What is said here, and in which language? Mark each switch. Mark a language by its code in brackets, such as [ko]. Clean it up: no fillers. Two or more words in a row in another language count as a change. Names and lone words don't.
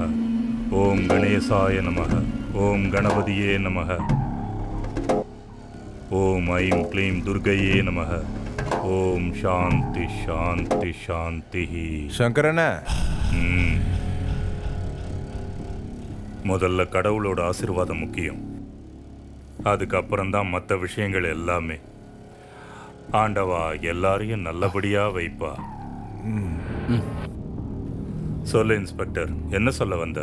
[sa] ओम गणेशाय नमः। ओम गणपतिये नमः। ओम ऐं क्लीं दुर्गये नमः। ओम शांति शांति शांति। [ta] சங்கரன, முதல்ல கடவுளோட ஆசீர்வாதம் முக்கியம். அதுக்கப்புறம் தான் மற்ற விஷயங்கள் எல்லாமே. ஆண்டவா எல்லாரையும் நல்லபடியா வைப்பா. சொல்லு இன்ஸ்பெக்டர், என்ன சொல்ல வந்த?